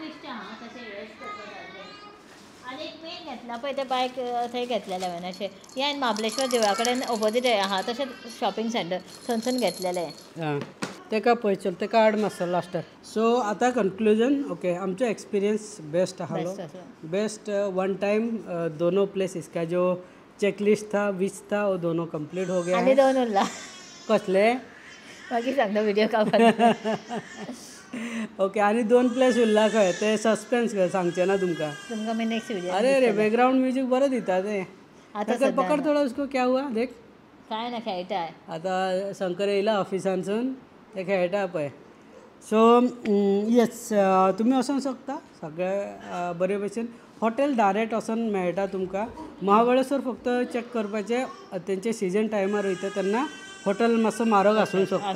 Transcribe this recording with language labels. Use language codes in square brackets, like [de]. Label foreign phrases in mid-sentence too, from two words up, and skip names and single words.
[kok] आनी एक मेन घेतला पळय ते बायक थंय घेतलेले हांवें अशें हे हांवें महाबळेश्वर देवळा कडेन ऑपोजीट आहा तशें [en] shopping center [kok] थंयसून घेतलेले तेका पळय चल तेका हाड मातसो लास्टार सो आतां कन्क्लुजन ओके आमचो एक्सपिरियंस बेस्ट आहालो बेस्ट 1 टाइम [hi] दोनों प्लेस इसका जो चेकलिस्ट था 20 था वो दोनों कंप्लीट हो गया [kok] आनी 2 उरला कसले मागीर सांगता व्हिडिओ काडपाक ओके आनी 2 प्लेस उरला खंय ते सस्पेन्स सांगचे ना तुमकां मी [en] next video [kok] अरे रे [en] background music [kok] बरो दिता ते आता पकड [hi] थोडा उसको क्या हुआ देख [kok] काय ना खेळटाय आता शंकर येयला ऑफिसांसून ते खेळटा पळय सो येस तुमी वचूंक शकता सगळे बरे भशेन हॉटेल डायरेक्ट वचून मेळटा तुमकां महाबळेश्वर फक्त चॅक करपाचें तेंचे सिजन टायमार वयता तेन्ना हॉटेल मातसो म्हारग आसूंक शकता